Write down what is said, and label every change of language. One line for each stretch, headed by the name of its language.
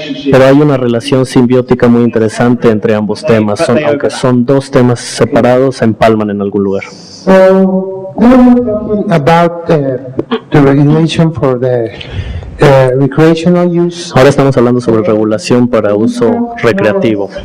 Spanish: Pero hay una relación simbiótica muy interesante entre ambos temas. Aunque son dos temas separados, se empalman en algún lugar.
English: So, we're talking about the regulation for the recreational use.
Spanish: Ahora estamos hablando sobre regulación para uso recreativo.